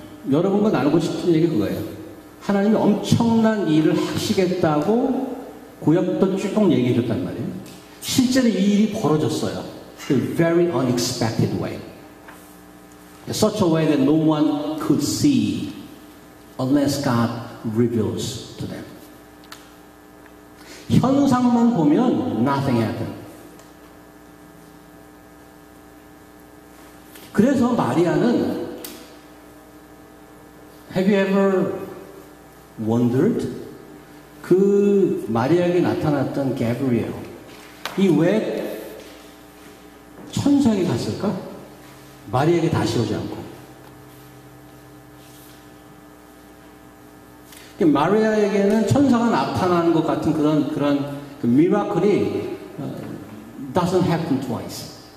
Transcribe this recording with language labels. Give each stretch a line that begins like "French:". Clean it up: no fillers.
Korean: 여러분과 나누고 싶은 얘기 그거예요. 하나님이 엄청난 일을 하시겠다고 구약부터 쭉 얘기해 줬단 말이에요. 실제로 이 일이 벌어졌어요.
English: In a very unexpected way. In such a way that no one could see unless God reveals to them.
Korean: 현상만 보면
English: nothing happened.
Korean: 그래서 마리아는
English: Have you ever wondered?
Korean: 그 마리아에게 나타났던 가브리엘 이 왜 천사에게 갔을까? 마리아에게 다시 오지 않고. 마리아에게는 천사가 나타나는 것 같은 그런 미라클이
English: doesn't happen twice.